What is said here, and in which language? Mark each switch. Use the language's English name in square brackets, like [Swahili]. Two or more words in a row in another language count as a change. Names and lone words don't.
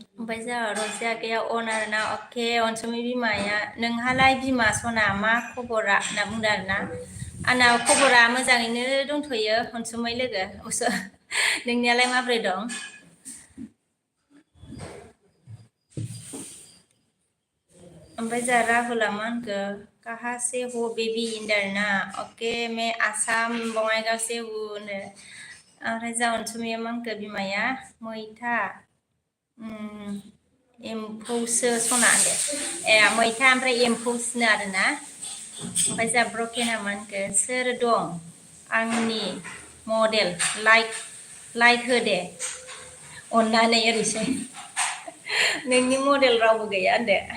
[Bodo] ओमफ्राय जोंहा रजिया गैया अनार ना अके अनसुमै बिमाया नोंहालाय बिमा सना मा खबरा होनना बुंदों आरोना आंना खबरा मोजाङैनो दंथ'यो अनसुमै लोगो नोंनियालाय माबोरै दं ओमफ्राय जोंहा राहुला मा होनखो [Hindi] कहाँ से हो बेबी [Bodo] इंदर ना [Hindi] ओके मैं आसाम बङाइगाव से हूँ [Bodo] ओमफ्राय जोंहा अनसुमैया मा होनखो बिमाया मैथा एम्फौसो सना होनदो मैथा ओमफ्राय एम्फौसोनो आरोना ओमफ्राय जोंहा ब्रकेना मा होनखो सोर दं आंनि मडेल लाइक हो दे अननानै ओरैसै नोंनि मडेल रावबो गैया होनदो